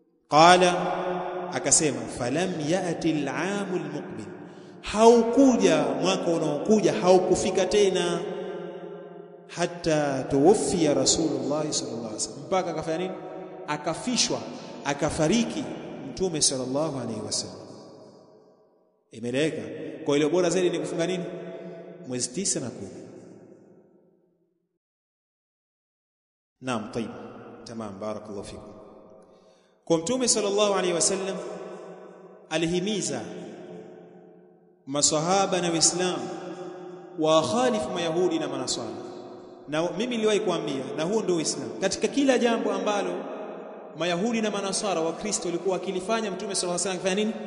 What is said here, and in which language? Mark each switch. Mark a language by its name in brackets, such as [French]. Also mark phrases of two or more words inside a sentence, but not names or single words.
[Arabic] Qala, akasema فلم يأت العام المقبل, [Swahili] haukuja mwaka unaokuja, haukufika tena, [Arabic] حتى توفي رسول الله صلى الله عليه وسلم, [Swahili] mpaka akafanya nini? Akafishwa, akafariki Mtume [Arabic] صلى الله عليه وسلم. [Swahili] Imeleka kwa ile bora zaidi ni kufunga nini? Mwezi 9 na 10. Naam, [Arabic] طيب, tamam, بارك الله فيكم. [Swahili] Kwa Mtume [Arabic] صلى الله عليه وسلم [Swahili] alihimiza maswahaba na Waislamu wa khalifu mayahudi na manasara. Na mimi niliwahi kuambia, na huo ndio Uislamu, katika kila jambo ambalo mayahudi na manasara wa Kristo walikuwa akilifanya, Mtume [Arabic] صلى الله عليه وسلم [Swahili] akifanya nini?